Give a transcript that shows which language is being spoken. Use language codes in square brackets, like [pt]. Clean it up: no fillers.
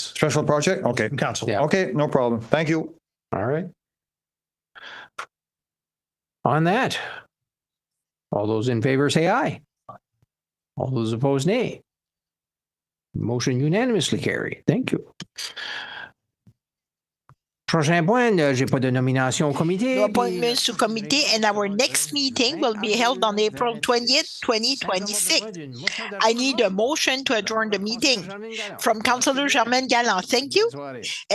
[en] Special project? Okay. Council. Yeah. Okay, no problem. Thank you. All right. On that, all those in favor say aye. All those opposed, nay. Motion unanimously carried. Thank you. [fr] Prochain point, j'ai pas de nomination au comité. [en] No appointments to committee, and our next meeting will be held on April 20th, 2026. I need a motion to adjourn the meeting from Councillor Germaine Galland. Thank you. And